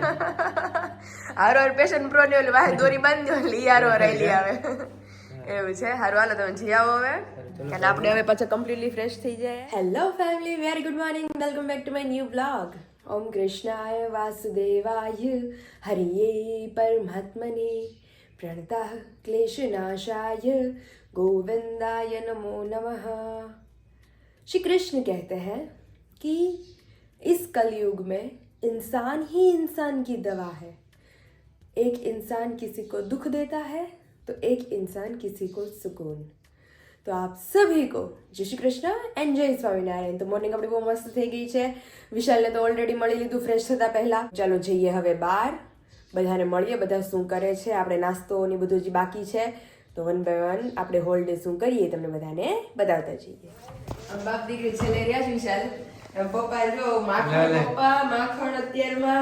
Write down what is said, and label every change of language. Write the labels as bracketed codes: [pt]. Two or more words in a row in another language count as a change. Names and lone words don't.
[gu] હારો પેશન પ્રો ને ઓલી વાહે દોરી બાંધ્યો એટલે ઈ હારો લઈ આવે એવું છે હારું હાલો તમે જી આવો હવે અને આપણે હવે પાછા [en] completely fresh [gu] થઈ જાય [en] hello family very good morning welcome back to my new blog [sa] ॐ कृष्णाय वासुदेवाय हरये परमात्मने प्रणतः क्लेशनाशाय गोविंदाय नमो नमः [hi] श्री कृष्ण कहते हैं कि इस कलयुग में इंसान ही इंसान की दवा है एक इंसान किसी को दुख देता है तो एक इंसान किसी को सुकून तो आप सभी को जय श्री कृष्ण एंड जय स्वामीनारायण तो [gu] મોર્નિંગ આપણી બહુ મસ્ત થઈ ગઈ છે વિશાલને તો ઓલરેડી મળી લીધું ફ્રેશ થતા પહેલા ચાલો જઈએ હવે બહાર બધાને મળીએ બધા શું કરે છે આપણે નાસ્તો ને બધું જ બાકી છે તો [en] one by one [gu] આપણે [en] whole day [gu] શું કરીએ તમને બધાને બતાવતા જઈએ બાપ દીકરી છે લઈ રહ્યા છે વિશાલ પપ્પા જો માખણ પપ્પા માખણ અત્યારમાં